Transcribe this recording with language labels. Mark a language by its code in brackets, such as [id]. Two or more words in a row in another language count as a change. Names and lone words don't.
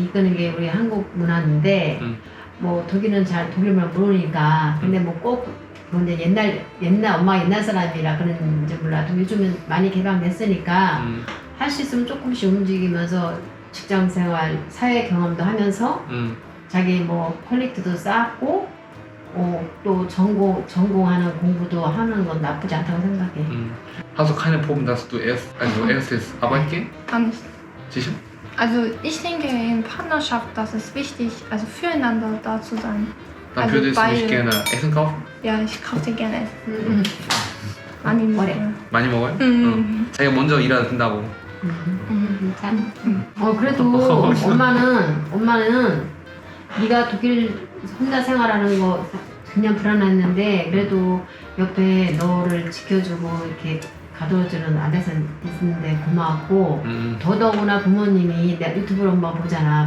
[ko] 이끄는 게 우리 한국 문화인데 뭐 독일은 잘 독일 문화 모르니까 근데 뭐 꼭 이제 옛날 엄마 옛날 사람이라 그런지 몰라도 요즘은 많이 개방됐으니까 할 수 있으면 조금씩 움직이면서 직장생활 사회 경험도 하면서 자기 뭐 퀄리티도 쌓고 또 전공하는 공부도 하는 건 나쁘지 않다고 생각해. [de] Hast du keine Proben, dass du erstes arbeiten Kann nicht. Sicher? Also ich denke in Partnerschaft, das ist wichtig, also füreinander da zu sein. Dann Also würdest du nicht beide. gerne Essen kaufen? Ja, ich kaufe dir gerne Essen. [ko] 많이 먹어요. 많이 먹어요? 자기가 먼저 일해야 된다고. 괜찮아. 그래도 엄마는 네가 독일 혼자 생활하는 거 그냥 불안했는데 그래도 옆에 너를 지켜주고 이렇게 가둬주는 아내가 있는데 고마웠고 더더구나 부모님이 내 유튜브로 엄마 보잖아.